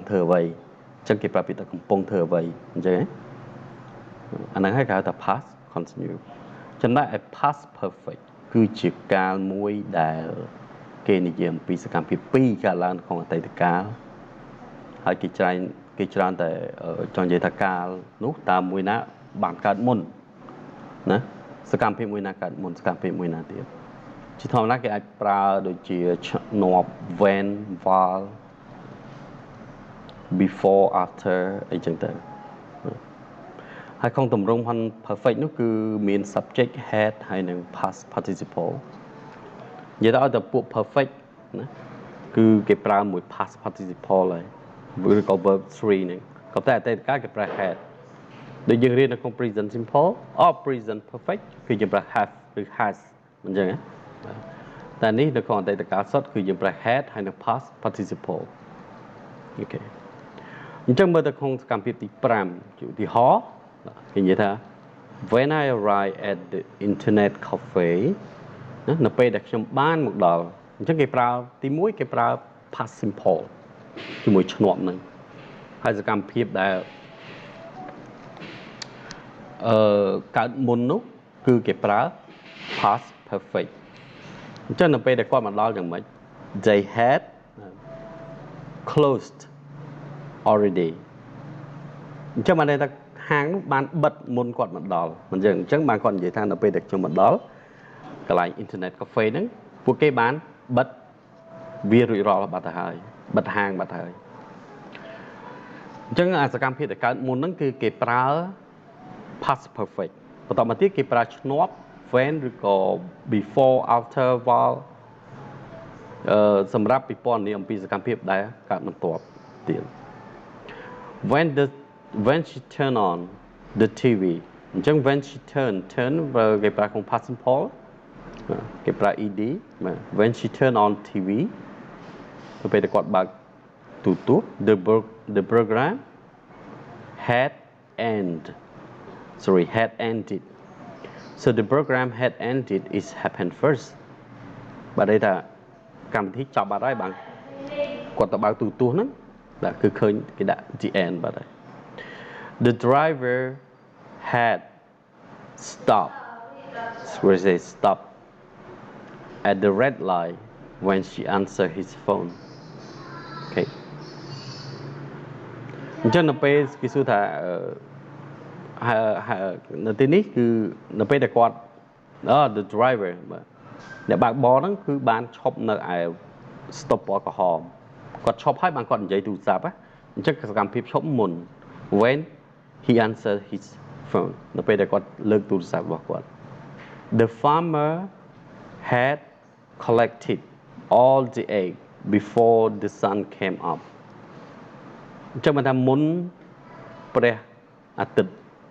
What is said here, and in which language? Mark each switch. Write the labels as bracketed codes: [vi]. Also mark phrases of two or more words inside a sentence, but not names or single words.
[km] ធ្វើអ្វីអញ្ចឹងគេប្រាប់ពីថាកំពុងធ្វើអ្វីអញ្ចឹងអាហ្នឹងហើយគេហៅថា [en] past continue [km] ចំណែកឯ [en] past perfect [km] គឺជាកាលមួយដែលគេនិយាយអំពីសកម្មភាពពីរកាលឡើងក្នុងអតីតកាលហើយគេច្រើនតែចង់និយាយថាកាលនោះតើមួយណាបានកើតមុនណាសកម្មភាពមួយណាកើតមុនសកម្មភាពមួយណាទៀតជាធម្មតាគេអាចប្រើដូចជាងាប់ [en] when while before after [km] អីចឹងទៅហើយក្នុងទម្រង់ perfect នោះគឺមាន [en] subject had [km] ហើយនិង [en] past participle [km] និយាយទៅឲ្យតែពួក perfect ណាគឺគេប្រើមួយ past participle ហើយឬក៏ [en] verb 3 [km] ហ្នឹងក៏តែអតីតកាលគេប្រើ had ដូចយើងរៀននៅក្នុង [en] present simple present perfect [km] គឺយើងប្រើ have ឬ has អញ្ចឹងណាតែនេះនៅក្នុងអតីតកាលសុទ្ធគឺយើងប្រើ had ហើយនិង [en] past participle [km] អូខេអញ្ចឹងមើលទៅក្នុងសកម្មភាពទី5ជាឧទាហរណ៍គេនិយាយថា [en] when I arrived at the internet cafe [km] នៅពេលដែលខ្ញុំបានមកដល់អញ្ចឹងគេប្រើទី1គេប្រើ [en] past simple [km] ជាមួយឈ្នាប់ហ្នឹងហើយសកម្មភាពដែល កើតមុននោះគឺគេប្រើ [en] past perfect [km] អញ្ចឹងនៅពេលដែលគាត់មកដល់យ៉ាងម៉េច [en] they had closed already [km] អញ្ចឹង បានន័យថាហាងនោះបានបិទមុនគាត់មកដល់អញ្ចឹងបានគាត់និយាយថានៅពេលដែលខ្ញុំមកដល់កន្លែង [en] internet cafe [km] ហ្នឹងពួកគេបានបិទវារួចរាល់បាត់ទៅហើយបិទហាងបាត់ហើយអញ្ចឹងអាសកម្មភាពដែលកើតមុនហ្នឹងគឺគេប្រើ [en] past perfect [km] បន្តមកទៀតគេប្រើឈ្នាប់ when ឬក៏ [en] before after while [km] សម្រាប់ពិពណ៌នាអំពីសកម្មភាពដែលកើតបន្ទាប់ទៀត [en] when she turn on the TV [km] អញ្ចឹង [en] when she turn [km] គេប្រើក្នុង [en] past simple [km] គេប្រើ ed [en] when she turn on TV [km] ទៅពេលដែលគាត់បើកទូរទស្សន៍ [en] the program had ended so the program had ended is happened first [km] បាទន័យថាកម្មវិធីចប់បាត់ហើយបាទគាត់ទៅបើកទូរទស្សន៍ហ្នឹងបាទគឺឃើញគេដាក់ [en] the end [km] បាត់ហើយ [en] the driver had stopped at the red light when she answered his phone [km] អូខេអញ្ចឹងនៅពេលគេសួរថានៅទីនេះគឺនៅ ពេលដែលគាត់ [en] the driver [km] បាទអ្នកបើកបរហ្នឹងគឺបានឈប់នៅឯ stop ពណ៌ក្រហមគាត់ឈប់ហើយបានគាត់និយាយទូរស័ព្ទអញ្ចឹងសកម្មភាពឈប់មុន [en] when he answered his phone [km] នៅពេលដែលគាត់លើកទូរស័ព្ទរបស់គាត់ [en] the farmer had collected all the egg before the sun came up [km] អញ្ចឹងបានថាមុនព្រះអាទិត្យ